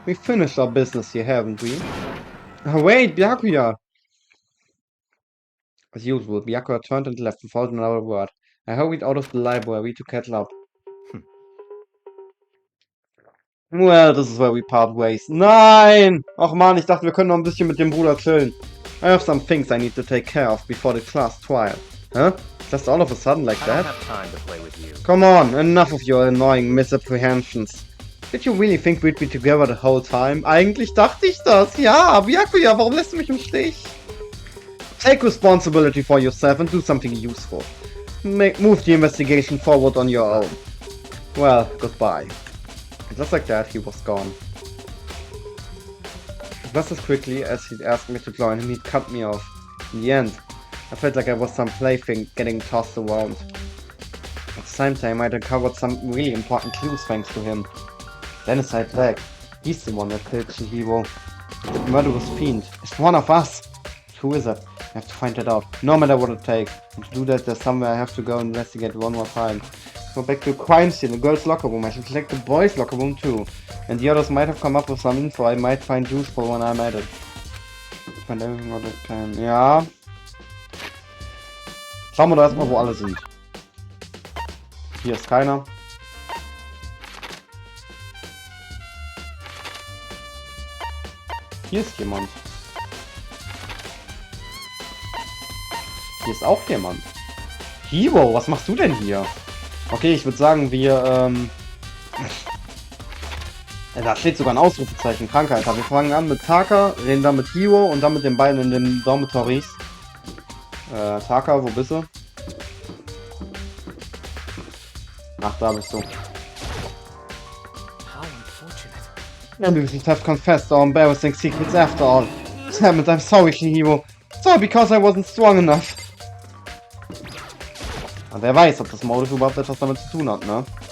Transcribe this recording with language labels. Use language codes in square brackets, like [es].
[en] We finished our business here, haven't we? Oh, wait, Byakuya! As usual, Byakuya turned and left without another word. I hurried out of the library to catch up. Well, this is where we part ways. [de] Nein! Och man, ich dachte, wir können noch ein bisschen mit dem Bruder chillen. [en] I have some things I need to take care of before the class trial. Huh? Just all of a sudden like I don't that? have time to play with you. Come on, enough of your annoying misapprehensions. Did you really think we'd be together the whole time? [de] Eigentlich dachte ich das. Ja, Byakuya, warum lässt du mich im Stich? [en] Take responsibility for yourself and do something useful. Move the investigation forward on your own. Well, goodbye. And just like that, he was gone. Just as quickly as he'd asked me to join him, he'd cut me off. In the end, I felt like I was some plaything getting tossed around. At the same time, I'd uncovered some really important clues thanks to him. Then aside Dank, he's the one that killed Chihiro. The murderous fiend. It's one of us! Who is it? I have to find that out, no matter what it takes. And to do that, there's somewhere I have to go investigate one more time. Go back to a crime scene, the girls' locker room. I should check the boys' locker room too. And the others might have come up with some info I might find useful when I'm at it. Find everything what I can. [de] Ja. Schauen wir da erstmal, wo alle sind. Hier ist keiner. Hier ist jemand. Hier ist auch jemand. Hiro, was machst du denn hier? Okay, ich würde sagen, wir, da steht sogar ein Ausrufezeichen, Krankheit. Wir fangen an mit Taka, reden dann mit Hiro und dann mit den beiden in den Dormitories. Taka, wo bist du? Ach, da bist du. [en] How unfortunate. And we should have confessed our embarrassing secrets after all. Damn it, I'm sorry, Hiro. Sorry because I wasn't strong enough. [de] Und wer weiß, ob das Motive überhaupt etwas damit zu tun hat, ne?